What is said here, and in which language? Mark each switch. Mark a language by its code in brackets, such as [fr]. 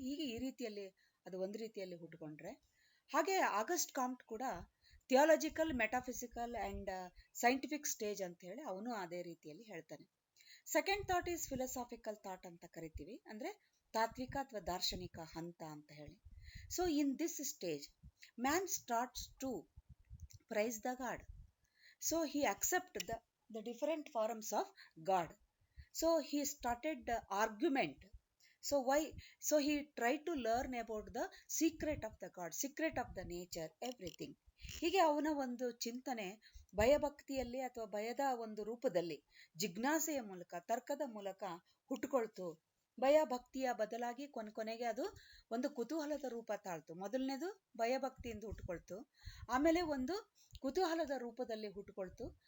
[kn] ಹೀಗೆ ಈ ರೀತಿಯಲ್ಲಿ ಅದು ಒಂದು ರೀತಿಯಲ್ಲಿ ಹುಟ್ಕೊಂಡ್ರೆ, ಹಾಗೆ ಆಗಸ್ಟ್ ಕಾಮ್ಟ್ ಕೂಡ [en] theological, metaphysical and scientific stage [kn] ಅಂತ ಹೇಳಿ ಅವನು ಅದೇ ರೀತಿಯಲ್ಲಿ ಹೇಳ್ತಾನೆ. [en] second thought is philosophical thought [kn] ಅಂತ ಕರಿತೀವಿ, ಅಂದ್ರೆ ತಾತ್ವಿಕ ಅಥವಾ ದಾರ್ಶನಿಕ ಹಂತ ಅಂತ ಹೇಳಿ. [en] So in this stage man starts to praise the God. So he accept the different forms of God. So he started the argument. So why? So he tried to learn about the secret of the God, secret of the nature, everything. [kn] ಹೀಗೆ ಅವನ ಒಂದು ಚಿಂತನೆ ಭಯಭಕ್ತಿಯಲ್ಲಿ ಅಥವಾ ಭಯದ ಒಂದು ರೂಪದಲ್ಲಿ ಜಿಜ್ಞಾಸೆಯ ಮೂಲಕ, ತರ್ಕದ ಮೂಲಕ ಹುಟ್ಟುಕೊಳ್ತು. ಭಯ ಭಕ್ತಿಯ ಬದಲಾಗಿ ಕೊನೆಗೆ ಅದು ಒಂದು ಕುತೂಹಲದ ರೂಪ ತಾಳ್ತು. ಮೊದಲನೇದು ಭಯಭಕ್ತಿಯಿಂದ ಹುಟ್ಟುಕೊಳ್ತು, ಆಮೇಲೆ ಒಂದು ಕುತೂಹಲದ ರೂಪದಲ್ಲಿ ಹುಟ್ಟುಕೊಳ್ತು.